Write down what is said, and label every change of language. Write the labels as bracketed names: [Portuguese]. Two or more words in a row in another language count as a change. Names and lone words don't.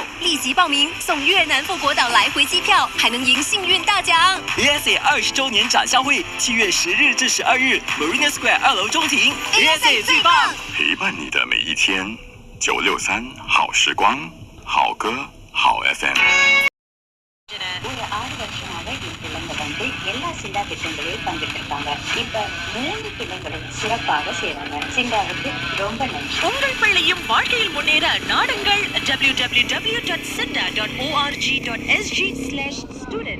[Chinese] 立即报名送越南富国岛来回机票，还能赢幸运大奖。 ESA 20周年展销会7月10日至12日 ，Marina Square 2楼中庭 ，ESA 最棒。陪伴你的每一天，963好时光，好歌，好 FM。 [Tamil] ஒரு 6 வருஷமாக என் பிள்ளைங்க வந்து எல்லா சிண்டா திட்டங்களையும் பங்கிட்டிருக்காங்க. இப்ப 2 பிள்ளைங்களும் சிறப்பாக செய்றாங்க. சிண்டாவுக்கு ரொம்ப நன்றி. உங்கள் பிள்ளையும் வாழ்க்கையில் முன்னேற நாடுங்கள் www.sinda.org.sg/student.